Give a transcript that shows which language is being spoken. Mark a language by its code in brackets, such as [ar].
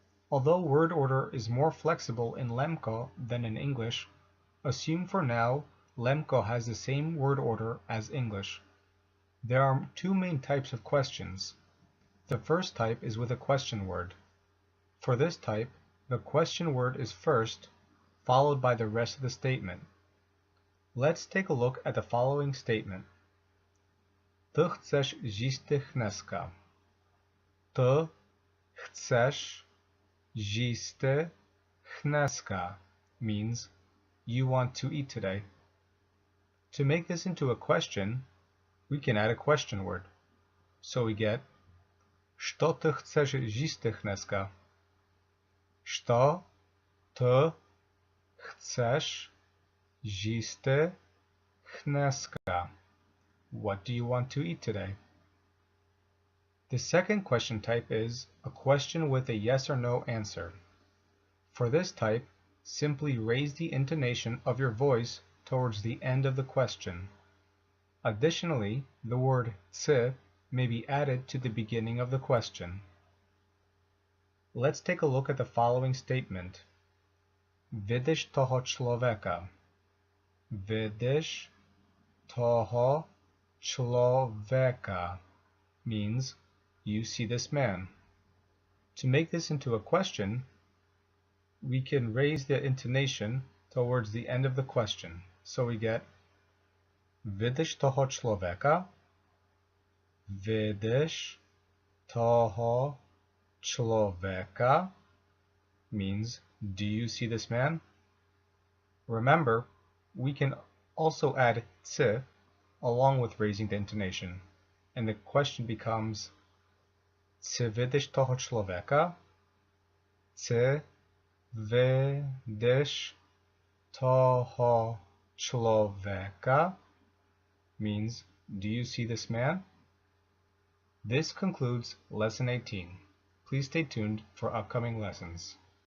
[en] Although word order is more flexible in Lemko than in English, assume for now Lemko has the same word order as English. There are two main types of questions. The first type is with a question word. For this type, the question word is first, followed by the rest of the statement. Let's take a look at the following statement. [rue] Ty chcesz zjisty chneska. Ty chcesz zjisty chneska [en] means you want to eat today. To make this into a question, we can add a question word. So we get [rue] Što ty chcesz zjisty chneska? Što ty chcesz zjisty chneska? [en] What do you want to eat today? The second question type is a question with a yes or no answer. For this type, simply raise the intonation of your voice towards the end of the question. Additionally, the word cy may be added to the beginning of the question. Let's take a look at the following statement. [rue] Widzisz toho człowieka. Widzisz toho człowieka [en] means you see this man. To make this into a question, we can raise the intonation towards the end of the question. So we get [rue] Widzisz toho człowieka? Widzisz toho człowieka [en] means do you see this man? Remember, we can also add cy along with raising the intonation, and the question becomes [rue] Czy widzisz toho człowieka? Czy widzisz toho człowieka [en] means do you see this man? This concludes Lesson 18. Please stay tuned for upcoming lessons.